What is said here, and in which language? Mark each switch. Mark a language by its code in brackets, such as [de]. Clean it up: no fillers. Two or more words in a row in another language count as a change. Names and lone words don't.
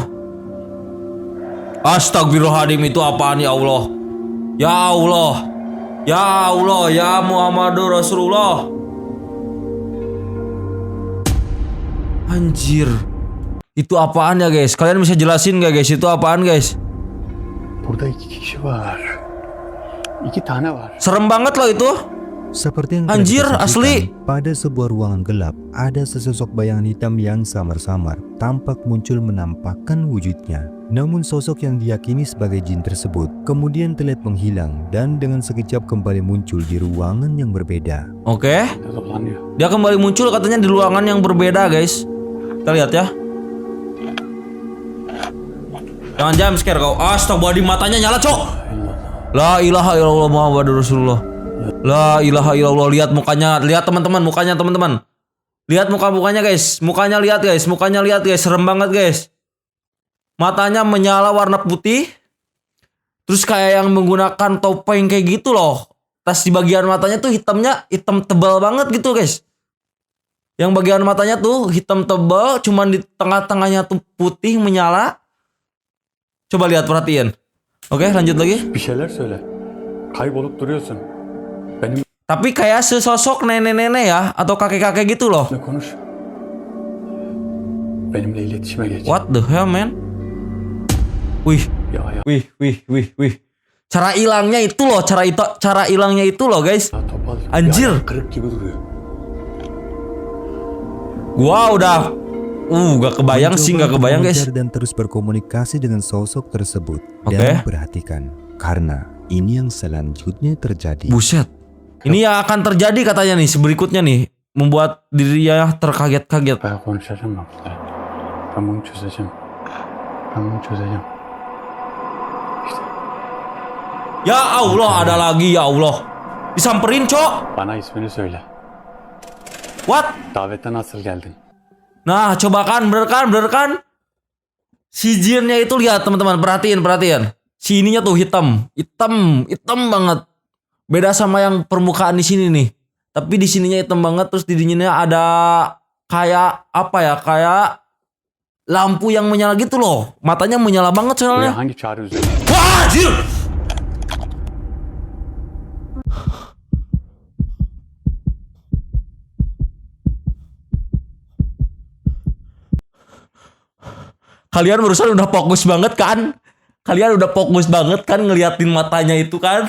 [id] Astagfirullahaladzim, itu apaan [ar] يا الله? يا الله. يا الله، يا محمد رسول الله. [id] Anjir. Itu apaan ya guys? Kalian bisa jelasin gak guys? Itu apaan guys? [tr] Burada 2 kişi var. 2 tane var. [id] Serem banget loh itu. Seperti yang telah Anjir, kita saksikan, asli. pada sebuah ruangan gelap ada sesosok bayangan hitam yang samar-samar tampak muncul menampakkan wujudnya. Namun sosok yang diyakini sebagai jin tersebut kemudian terlihat menghilang dan dengan sekejap kembali muncul di ruangan yang berbeda. Oke. [tr] Dolanıyor. [id] Dia kembali muncul katanya di ruangan yang berbeda guys. Kita lihat ya. Jangan [en] jam scare [id] kau. Astagfirullahaladzim, matanya nyala cok. [ar] لا إله إلا الله محمد رسول الله. لا إله إلا الله. [id] Lihat mukanya, lihat teman-teman, mukanya teman-teman. Lihat mukanya guys. Mukanya lihat guys, mukanya lihat guys. Serem banget guys. Matanya menyala warna putih. Terus kayak yang menggunakan topeng kayak gitu loh. Tas di bagian matanya tuh hitamnya hitam tebal banget gitu guys. Yang bagian matanya tuh hitam tebal, cuman di tengah-tengahnya tuh putih menyala. Coba lihat, perhatiin. Oke, lanjut lagi. [tr] Bir şeyler söyle. Kaybolup duruyorsun. Benimle [id] Tapi kayak sesosok nenek-nenek ya, atau kakek-kakek gitu loh. [tr] konuş. Benimle iletişime geç. [en] What the hell, man? [id] Wih, Ya wih. Cara hilangnya itu loh, cara hilangnya itu loh, guys. [tr] topal. [id] Anjir. [tr] Ya, kırık gibi duruyor. [id] Gua udah gak kebayang sih, Mencoba gak kebayang untuk guys. mengejar dan terus berkomunikasi dengan sosok tersebut. Oke. Dan perhatikan, karena ini yang selanjutnya terjadi. Buset. Ini yang akan terjadi katanya nih, berikutnya nih. Membuat dirinya terkaget-kaget. [tr] Ben konuşacağım ben burada. Ben bunu çözeceğim. Ben bunu çözeceğim. İşte [ar] يا الله, [id] ada lagi [ar] يا الله. [id] Disamperin cok. [tr] bana ismini söyle. [en] What? [tr] Davete nasıl geldin? [id] Nah, coba kan, bener kan? Si jinnya itu lihat teman-teman, perhatiin. Si ininya tuh hitam banget. Beda sama yang permukaan di sini nih. Tapi di sininya hitam banget, terus di dinginnya ada kayak apa ya? Kayak lampu yang menyala gitu loh. Matanya menyala banget [tr] Buraya [id] soalnya. [tr] hangi çağrı üzerine? [id] Wah, anjir! Kalian barusan udah fokus banget kan? Ngeliatin matanya itu kan?